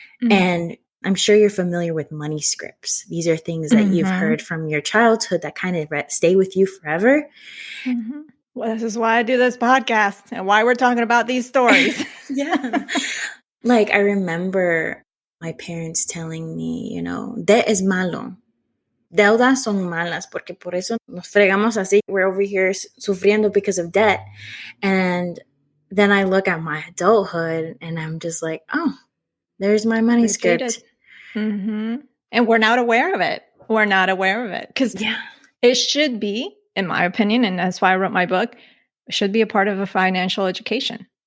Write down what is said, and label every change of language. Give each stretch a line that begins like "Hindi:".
English: And I'm sure you're familiar with money scripts. These are things that you've heard from your childhood that kind of stay with you forever. Well, this is why I do this podcast and why we're talking about these stories. Yeah. Like, I remember my parents telling me, debt is
Spanish: malo. Deudas son malas porque por eso nos fregamos así.
English: We're over here
Spanish: sufriendo
English: because of debt. And then I look at my adulthood and I'm just like, oh, there's my money script. And we're not aware of it. We're not aware of it because it should be in my opinion, and that's why I wrote my book, should be a part of a financial education.